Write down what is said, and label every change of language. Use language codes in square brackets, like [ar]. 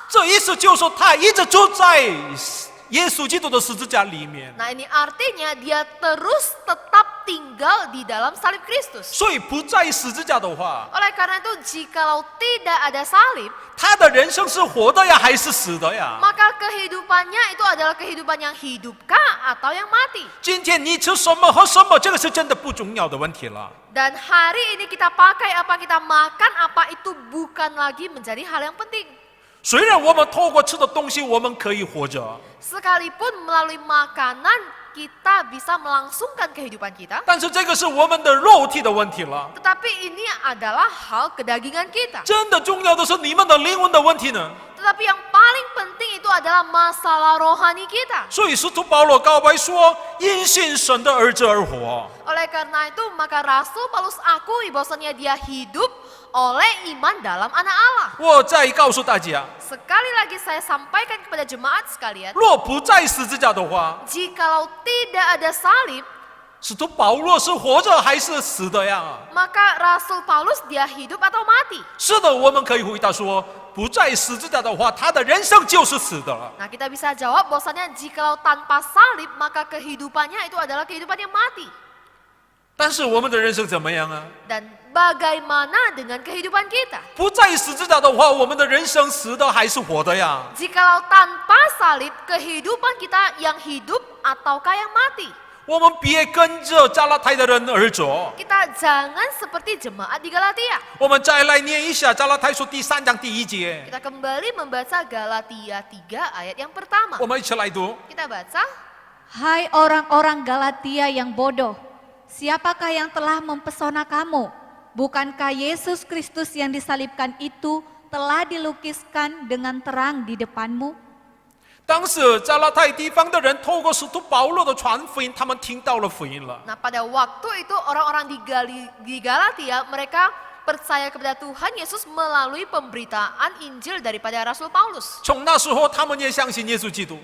[zh] 这意思就是说，他一直住在耶稣基督的十字架里面。 [id] Nah, ini artinya dia terus tetap tinggal di dalam salib Kristus. [zh] 所以不在十字架的话， [id] Oleh karena itu, jikalau tidak ada salib, [zh] 他的人生是活的呀，还是死的呀？ [id] maka kehidupannya itu adalah kehidupan yang hidupkah atau yang mati. [zh] 今天你吃什么喝什么，这个是真的不重要的问题了。 [id] Dan hari ini kita pakai apa, kita makan apa, itu bukan lagi menjadi hal yang penting. [zh] 虽然我们透过吃的东西，我们可以活着， [id] Sekalipun melalui makanan kita bisa melangsungkan kehidupan kita, [zh] 但是这个是我们的肉体的问题了。 [id] tetapi ini adalah hal kedagingan kita. [zh] 真的重要的是你们的灵魂的问题呢？ [id] Tetapi yang paling penting itu itu adalah masalah rohani kita. [zh] 所以使徒保罗告白说：“因信神的儿子而活。” [id] Oleh karena itu, maka Rasul Paulus akui bahwasanya dia hidup oleh iman dalam anak Allah. [zh] 我再告诉大家， [id] Sekali lagi saya sampaikan kepada jemaat sekalian, [zh] 若不在十字架的话， [id] jikalau tidak ada salib, [zh] 使徒保罗是活着还是死的呀？ [id] maka Rasul Paulus dia hidup atau mati? [zh] 是的，我们可以回答说，不在十字架的话，他的人生就是死的了。 [id] Nah, kita bisa jawab bahwasanya jikalau tanpa salib, maka kehidupannya itu adalah kehidupan yang mati. [zh] 但是我们的人生怎么样啊？ [id] Dan bagaimana dengan kehidupan kita? [zh] 不在十字架的话，我们的人生死的还是活的呀？ [id] Jikalau tanpa salib, kehidupan kita yang hidup ataukah yang mati? [zh] 我们别跟着加拉太的人而走。 [id] Kita jangan seperti jemaat di Galatia. [zh] 我们再来念一下加拉太书第3章第1节， [id] Kita kembali membaca Galatia 3 ayat yang pertama. [zh] 我们一起来读。 [id] Kita baca, Hai orang-orang Galatia yang bodoh, siapakah yang telah mempesona kamu? Bukankah Yesus Kristus yang disalibkan itu telah dilukiskan dengan terang di depanmu? [zh] 当时加拉太地方的人透过使徒保罗的传福音，他们听到了福音了。 [id] nah pada waktu itu orang-orang di Galatia mereka percaya kepada Tuhan Yesus melalui pemberitaan Injil daripada Rasul Paulus. [zh] 从那时候，他们也相信耶稣基督。